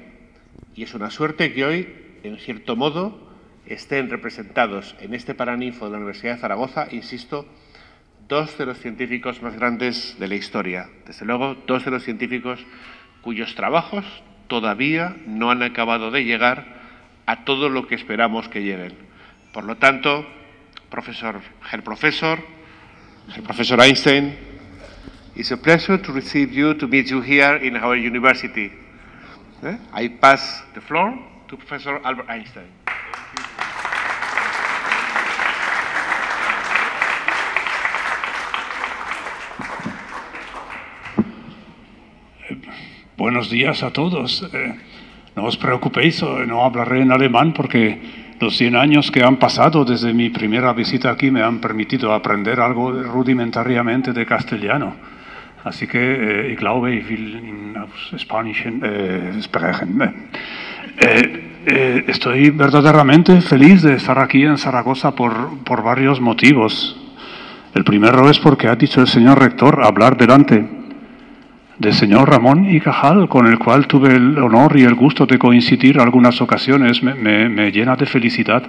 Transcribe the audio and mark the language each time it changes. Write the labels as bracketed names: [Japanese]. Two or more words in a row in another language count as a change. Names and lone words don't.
[Spanish] Y es una suerte que hoy, en cierto modo, estén representados en este Paraninfo de la Universidad de Zaragoza, insisto, dos de los científicos más grandes de la historia. Desde luego, dos de los científicos cuyos trabajos todavía no han acabado de llegar a todo lo que esperamos que lleguen. Por lo tanto, [German] Herr Professor [English] Einstein, it's a pleasure to meet you here in our university. I pass the floor to Professor Albert Einstein. [Spanish] Buenos días a todos. No os preocupéis, no hablaré en alemán porque los 100 años que han pasado desde mi primera visita aquí me han permitido aprender algo rudimentariamente de castellano. Así que, [German] ich glaube, ich will in Spanischen sprechen. [Spanish] Estoy verdaderamente feliz de estar aquí en Zaragoza por varios motivos. El primero es porque ha dicho el señor rector hablar delante del señor Ramón y Cajal, con el cual tuve el honor y el gusto de coincidir algunas ocasiones, me llena de felicidad.